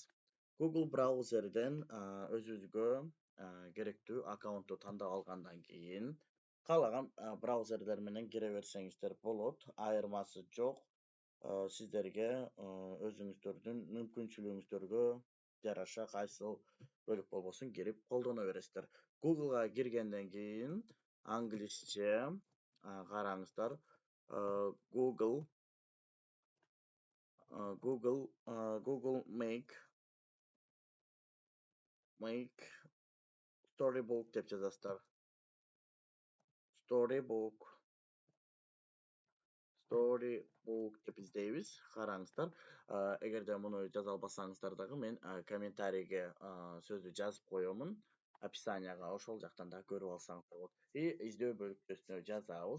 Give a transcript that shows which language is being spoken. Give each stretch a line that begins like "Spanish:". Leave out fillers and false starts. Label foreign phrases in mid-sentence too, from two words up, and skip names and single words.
Kyrgyz: Google браузерден өзүбүзгө керектүү аккаунтту тандап алгандан кийин каалаган браузерлер менен кире берсеңиздер болот. Айырмасы жок. Сиздерге өзүңүздөрдүн мүмкүнчүлүгүңүздөргө жараша кайсыл бөлүк болбосун кирип колдоно бересиздер. Google'га киргенден кийин англисче караңыздар.
English: Google make storybook
Kyrgyz: деп жазасыздар. Storybook деп издейбиз. Караңыздар. Эгерде муну жаза албасаңыздар дагы мен комментарийге сөздү жазып коёмун. Описанияга ошол жактан да көрүп алсаңыздар болот. Издөө бөлүкчөсүнө жазабыз.